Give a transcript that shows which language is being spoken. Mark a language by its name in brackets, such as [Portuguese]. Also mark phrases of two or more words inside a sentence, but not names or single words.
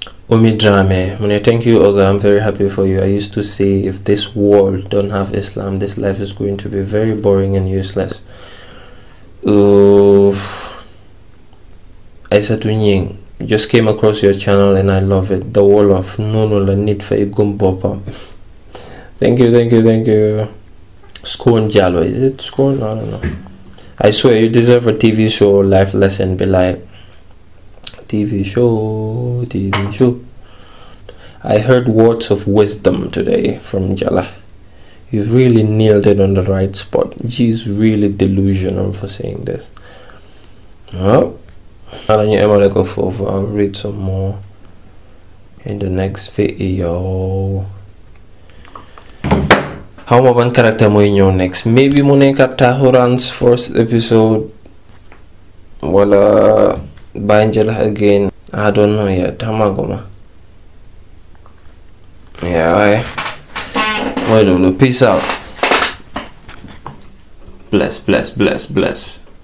[English] Umi Drame, mu ne, "Thank you, Oga. I'm very happy for you. I used to say, if this world don't have Islam, this life is going to be very boring and useless." Oof. Aissatou Nying, "Just came across your channel and I love it. The Wolof, [Wolof] noonu la nit fay gëm boppam." [English] Thank you, thank you, thank you. Scone Jallow, is it Scone? I don't know. "I swear you deserve a T V show, life lesson, be like." T V show, T V show. "I heard words of wisdom today from Jala. You've really nailed it on the right spot. She's really delusional for saying this." Well, I'll read some more in the next video. [Wolof] How ma ban character mooy ñëw next? Maybe mu nekk Tahouran's [English] first episode. Wala Banjala again. I don't know yet. [Wolof] Xamaguma. Yeah, waaye mooy loolu. [English] Peace out. Bless, bless, bless, bless.